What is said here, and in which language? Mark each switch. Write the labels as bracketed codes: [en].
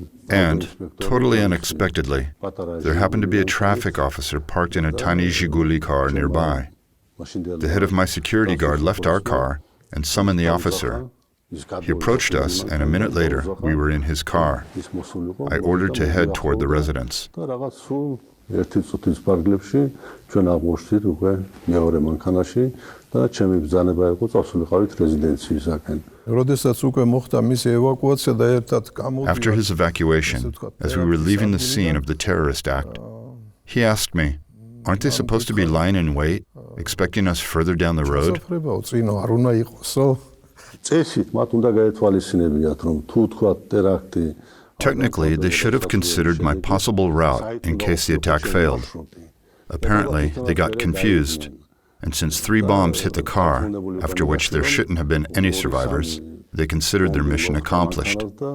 [en] And, totally unexpectedly, there happened to be a traffic officer parked in a tiny Zhiguli car nearby. The head of my security guard left our car and summoned the officer, He approached us, and a minute later, we were in his car. I ordered to head toward the residence. [ka] ერთი წუთის პარკლებში ჩვენ აღმოჩნდით უკვე მეორე მანქანაში და ჩემი ბრძანება იყო წავსულიყავით რეზიდენციისაკენ. როდესაც უკვე მოხდა მისი ევაკუაცია და ერთად გამოვიდა. [en] After his evacuation, as we were leaving the scene of the terrorist act, he asked me, "Aren't they supposed to be lying in wait, expecting us further down the road?" [ka] წინო არ უნდა იყოსო. წესით მათ უნდა გაეთვალისწინებიათ რომ თუ თქვა ტერაქტი [en] Technically, they should have considered my possible route in case the attack failed. Apparently, they got confused, and since 3 bombs hit the car, after which there shouldn't have been any survivors, they considered their mission accomplished.